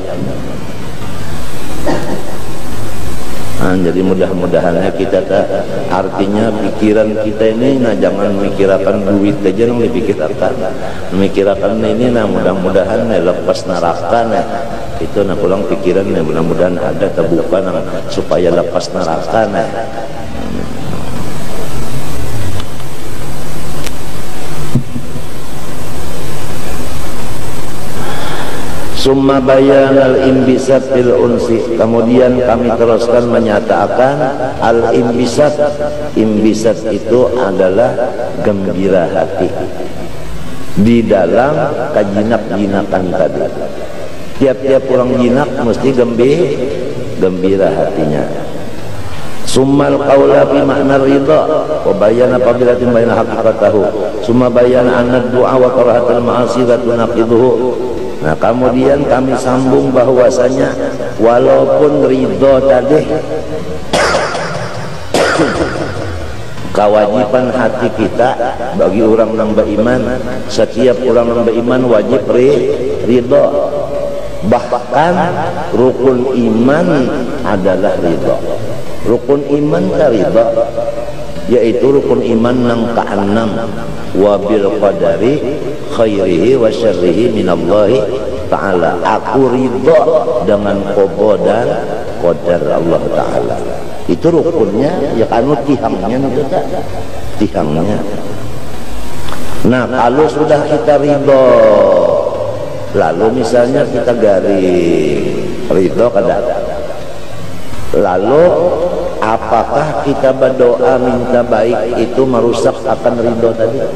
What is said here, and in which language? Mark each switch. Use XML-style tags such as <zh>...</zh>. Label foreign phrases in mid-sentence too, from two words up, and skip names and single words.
<bjn>Jadi mudah-mudahannya kita artinya pikiran kita ini, jangan memikirkan duit aja yang dipikirkan, memikirkan ini, mudah-mudahan lepas neraka itu pulang pikiran mudah-mudahan ada terbuka supaya lepas neraka</bjn> <ar>ثم بيان الانبساط بالأنس.</ar> <bjn>Kemudian kami teruskan menyatakan al-imbisat. Imbisat itu adalah gembira hati di dalam kajinak-jinakan tadi. Tiap-tiap orang jinak mesti gembira hatinya.</bjn> <ar>ثم القول في معنى الرضا وبيان فضيلة بين حقيقته. ثم بيان أن الدعاء وقراءة المعاصي تناقضه.</ar> <bjn>Nah, kemudian kami sambung bahwasanya walaupun ridho tadi kewajiban hati kita bagi orang yang beriman, setiap orang yang beriman wajib ridho. Bahkan rukun iman adalah ridho. Rukun iman ka ridho, yaitu rukun iman yang ke-6,</bjn> <ar>وبالقدر خيره وشره من الله تعالى.</ar> <bjn>Aku ridho dengan qada dan qadar Allah Ta'ala. Itu rukunnya, ya kanu tihangnya itu tak? Tihangnya. Nah, kalau sudah kita ridho, lalu misalnya kita garing ridho kada, lalu apakah kita berdoa minta baik itu merusak akan ridho tadi?</bjn>